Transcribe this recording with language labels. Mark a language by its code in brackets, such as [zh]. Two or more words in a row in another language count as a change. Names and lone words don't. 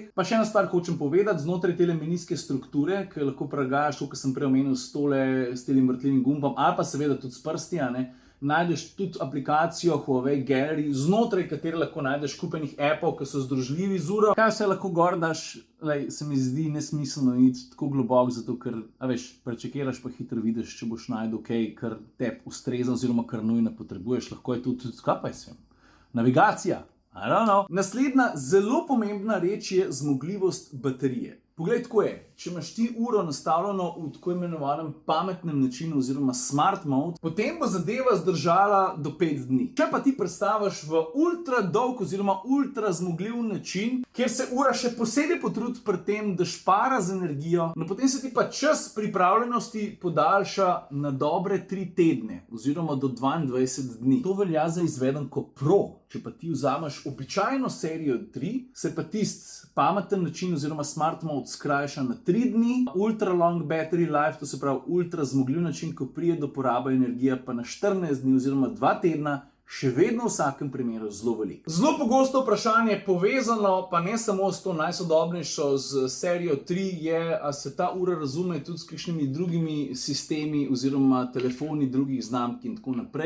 [sl] Pa še ena stvar hočem povedati, znotraj tele menijske strukture, ki lahko prilagajaš, kot sem prej omenil, s tem vrtljivim gumbom, ali pa seveda tudi s prsti, najdeš tudi aplikacijo Huawei Gallery, znotraj katere lahko najdeš kupenih appov, ki so združljivi z uro. Kaj vse lahko gor daš, se mi zdi nesmiselno iti tako globoko, zato ker, prečekiraš pa hitro vidiš, če boš najdel kaj, kar tebi ustreza oziroma kar nujno potrebuješ. Lahko je tudi, kaj pa jaz vem, navigacija. [en] I don't know. [sl] Naslednja zelo pomembna reč je zmogljivost baterije. Poglej, tako je. Če imaš ti uro nastavljeno v tako imenovanem pametnem načinu oziroma [en] smart mode, [sl] potem bo zadeva zdržala do 5 dni. Če pa ti predstaviš v ultra dolg oziroma ultra zmogljiv način, kjer se ura še posebej potrudi pri tem, da špara z energijo, no potem se ti pa čas pripravljenosti podaljša na dobre 3 tedne oziroma do 22 dni. To velja za izvedenko Pro. Če pa ti vzameš običajno serijo 3, se pa tisti pameten način oziroma [en] smart mode [sl] skrajša na 3 dni, [en] ultra long battery life, [sl] to se pravi ultra zmogljiv način, ko pride do porabe energije, pa na 14 dni oziroma 2 tedna, še vedno v vsakem primeru zelo veliko. Zelo pogosto vprašanje povezano, pa ne samo s to najsodobnejšo z serijo 3, je, a se ta ura razume tudi s kakšnimi drugimi sistemi oziroma telefoni drugih znamk in tako naprej.